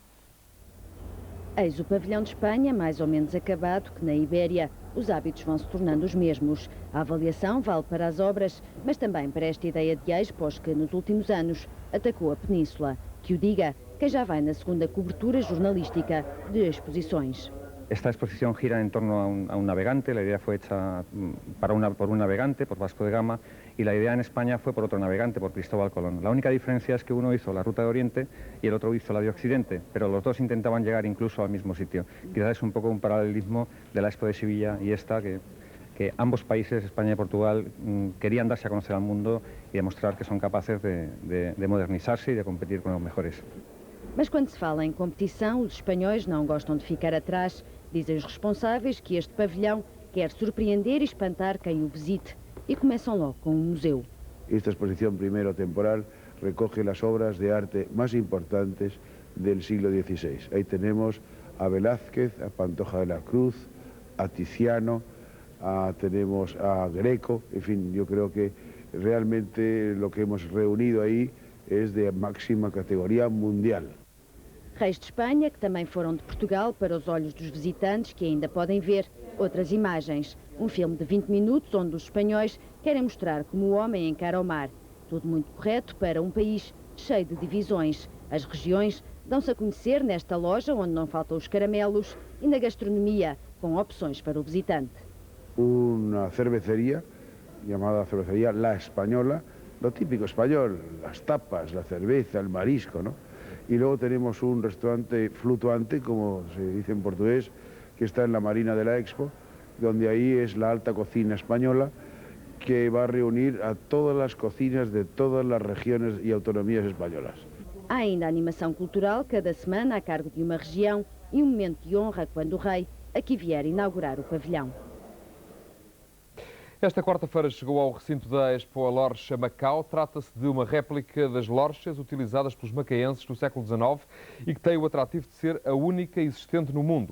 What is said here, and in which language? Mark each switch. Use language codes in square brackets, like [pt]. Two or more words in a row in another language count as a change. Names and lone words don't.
[pt] Eis o pavilhão de Espanha, mais ou menos acabado que na Ibéria. Os hábitos vão se tornando os mesmos. A avaliação vale para as obras, mas também para esta ideia de expos que nos últimos anos atacou a península. Que o diga quem já vai na segunda cobertura jornalística de exposições. [es] Esta exposición gira en torno a un navegante. La idea fue hecha por un navegante, por Vasco de Gama, y la idea en España fue por otro navegante, por Cristóbal Colón. La única diferencia es que uno hizo la ruta de Oriente y el otro hizo la de Occidente, pero los dos intentaban llegar incluso al mismo sitio. Quizás es un poco un paralelismo de la Expo de Sevilla y esta, que ambos países, España y Portugal, querían darse a conocer al mundo y demostrar que son capaces de modernizarse y de competir con los mejores. [pt] Mas quando se fala em competição, os espanhóis não gostam de ficar atrás. Dizem os responsáveis que este pavilhão quer surpreender e espantar quem o visite. E começam logo com um museu. [es] Esta exposición primero temporal recoge las obras de arte más importantes del siglo XVI. Ahí tenemos a Velázquez, a Pantoja de la Cruz, a Tiziano, tenemos a Greco. En fin, yo creo que realmente lo que hemos reunido ahí es de máxima categoría mundial. [pt] Reis de Espanha, que também foram de Portugal, para os olhos dos visitantes que ainda podem ver outras imagens. Um filme de 20 minutos onde os espanhóis querem mostrar como o homem encara o mar. Tudo muito correto para um país cheio de divisões. As regiões dão-se a conhecer nesta loja onde não faltam os caramelos e na gastronomia, com opções para o visitante. [es] Una cervecería llamada cervecería La Española, lo típico español, las tapas, la cerveza, el marisco, ¿no? Y luego tenemos un restaurante flutuante, como se dice en portugués, que está en la Marina de la Expo, donde ahí es la alta cocina española, que va a reunir a todas las cocinas de todas las regiones y autonomías españolas. [pt] Há ainda a animação cultural, cada semana a cargo de uma região, e um momento de honra quando o rei aqui vier inaugurar o pavilhão. Esta quarta-feira chegou ao recinto da Expo a Lorcha Macau. Trata-se de uma réplica das lorchas utilizadas pelos macaenses no século XIX e que tem o atrativo de ser a única existente no mundo.